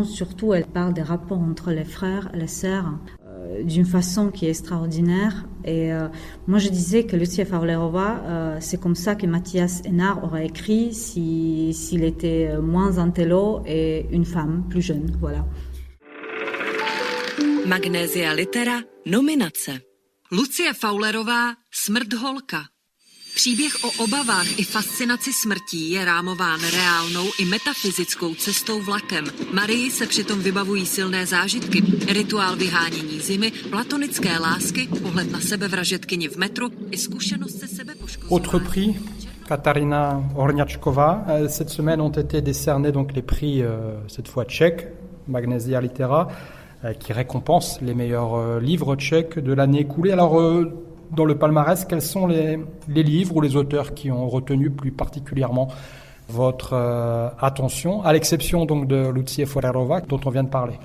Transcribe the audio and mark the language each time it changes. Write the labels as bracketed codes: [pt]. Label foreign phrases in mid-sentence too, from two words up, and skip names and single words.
[fr] Surtout, elle parle des rapports entre les frères et les sœurs d'une façon qui est extraordinaire. Et moi, je disais que Lucie Furerova, c'est comme ça que Matthias Hénard aurait écrit s'il était moins intello et une femme plus jeune. Voilà. [cs] Magnésia Litera, nominace. Lucie Furerova, Smrdholka. Příběh o obavách i fascinaci smrtí je rámován reálnou i metafyzickou cestou vlakem. Marii se přitom vybavují silné zážitky, rituál vyhánění zimy, platonické lásky, pohled na sebevražedkyni v metru i zkušenost se sebepoškozování. [fr] Autre prix, Katarina Horňačková. Cette semaine ont été décernés donc les prix, cette fois tchèques, Magnésia Litera, qui récompense les meilleurs livres tchèques de l'année écoulée. Alors, dans le palmarès, quels sont les livres ou les auteurs qui ont retenu plus particulièrement votre attention, à l'exception donc de Lucie Furerova, dont on vient de parler?